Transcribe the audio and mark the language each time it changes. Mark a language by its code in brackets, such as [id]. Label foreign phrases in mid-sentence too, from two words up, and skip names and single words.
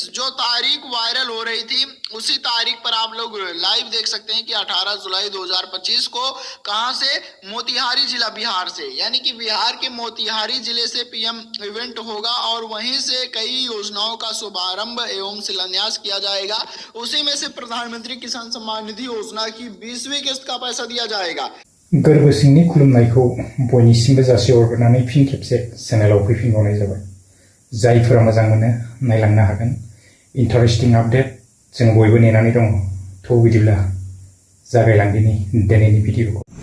[hi] जो तारीख वायरल हो रही थी उसी तारीख पर आप लोग लाइव देख सकते हैं कि 18 जुलाई 2025 को कहां से, मोतिहारी जिला बिहार से, यानी कि बिहार के मोतिहारी जिले से पीएम इवेंट होगा और वहीं से कई योजनाओं का शुभारंभ एवं शिलान्यास किया जाएगा। उसी में से प्रधानमंत्री किसान सम्मान निधि योजना की 20वीं किस्त का पैसा दिया जाएगा। [brx] गोरबो सिंनि खुलुमनायखौ बयनिसिमबो जासिहरग्रोनानै फिन खेबसे चेनेलाव फैफिनबावनाय जाबाय। जायफोरा मोजां मोनो नायलांनो हागोन। [en] interesting update [brx] जों बयबो नेनानै दङ। थ' बिदिब्ला जागायलांदिनि दिनैनि भिडिअखौ।